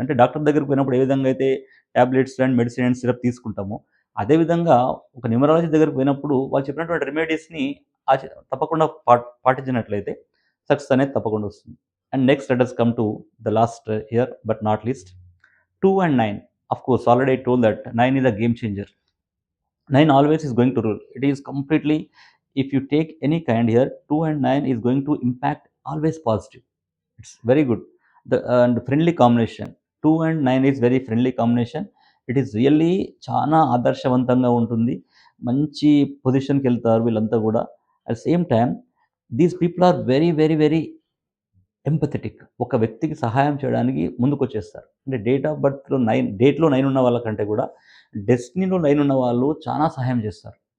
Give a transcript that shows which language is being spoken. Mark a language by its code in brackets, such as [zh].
[te] అంటే డాక్టర్ దగ్గరికి పోయినప్పుడు ఏ విధంగా అయితే tablets and medicine and syrup తీసుకుంటామో, అదే విధంగా ఒక న్యూమరాలజీ దగ్గరికి పోయినప్పుడు వాళ్ళు చెప్పినటువంటి రెమెడీస్‌ని తప్పకుండా పాటించినట్లయితే సక్సెస్ అనేది తప్పకుండా వస్తుంది. [en] And next let us come to the last here but not least 2 and 9. Of course, already I told that 9 is a game changer. 9 always is going to rule. It is completely, if you take any kind here, 2 and 9 is going to impact always positive. It's very good. The and friendly combination. 2 and 9 is very friendly combination. It is really [te] చాలా ఆదర్శవంతంగా ఉంటుంది. మంచి పొజిషన్‌కెళ్తారు వీళ్ళంతా గూడా. [en] At same time these people are very, very, very empathetic. [te] ఒక వ్యక్తికి సహాయం చేయడానికి ముందుకొచ్చేస్తారు. అంటే డేట్‌లో 9 ఉన్న వాళ్ళకంటే కూడా డెస్టినీలో 9 ఉన్న వాళ్ళు చాలా సహాయం చేస్తారు.